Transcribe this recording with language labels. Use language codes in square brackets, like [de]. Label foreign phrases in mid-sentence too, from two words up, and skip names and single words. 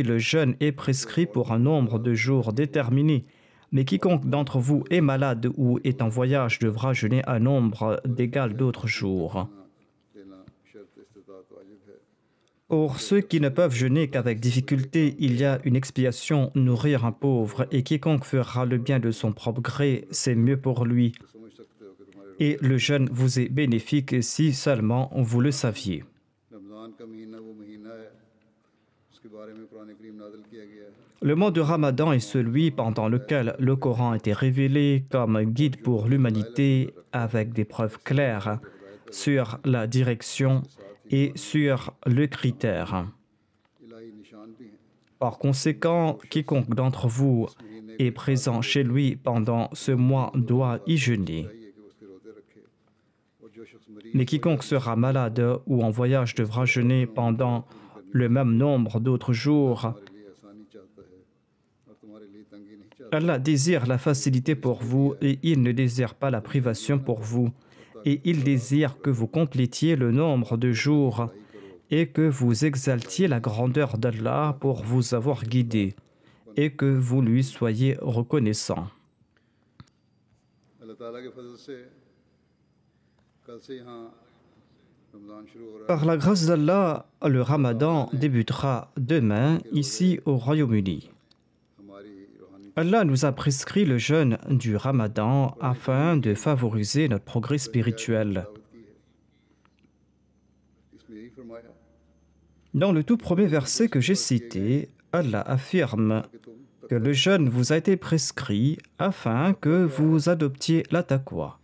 [fr] Le jeûne est prescrit pour un nombre de jours déterminé, mais quiconque d'entre vous est malade ou est en voyage devra jeûner un nombre d'égal d'autres jours. Pour ceux qui ne peuvent jeûner qu'avec difficulté, il y a une expiation, nourrir un pauvre, et quiconque fera le bien de son propre gré, c'est mieux pour lui. [ur] تو سمجھ سکتے ہو کہ تمہارے [fr] Et le jeûne vous est bénéfique si seulement vous le saviez. [ur] رمضان کا مہینہ وہ مہینہ ہے اس کے بارے میں قرآن کریم نازل کیا گیا ہے. [fr] Le mois de Ramadan est celui pendant lequel le Coran a été révélé comme guide pour l'humanité avec des preuves claires sur la direction et sur le critère. [ur] الٰہی نشان بھی ہیں. [fr] Par conséquent, quiconque d'entre vous est présent chez lui pendant ce mois doit y jeûner. [ur] چاہیے کہ وہ اس کے روزے رکھے اور جو شخص مریض [fr] Mais quiconque sera malade ou en voyage devra jeûner pendant le même nombre d'autres jours. [ur] تمہارے لیے آسانی چاہتا ہے اور تمہارے لیے تنگی نہیں چاہتا. [fr] Allah désire la facilité pour vous et il ne désire pas la privation pour vous. Et il désire que vous complétiez le nombre de jours et que vous exaltiez la grandeur d'Allah pour vous avoir guidé et que vous lui soyez reconnaissant. [ur] اللہ تعالیٰ کے فضل سے کل سے یہاں رمضان شروع ہو رہا ہے. [fr] Par la grâce d'Allah, le Ramadan débutera demain ici au Royaume-Uni. [ur] ہماری روحانی [fr] Allah nous a prescrit le jeûne du Ramadan afin de favoriser notre progrès spirituel. [ur] دعوت کی ہے۔ اس میں یہی فرمایا [fr] Dans le tout premier verset que j'ai cité, Allah affirme [ur] کہ تم [fr] que le jeûne vous a été prescrit afin que vous adoptiez la taqwa.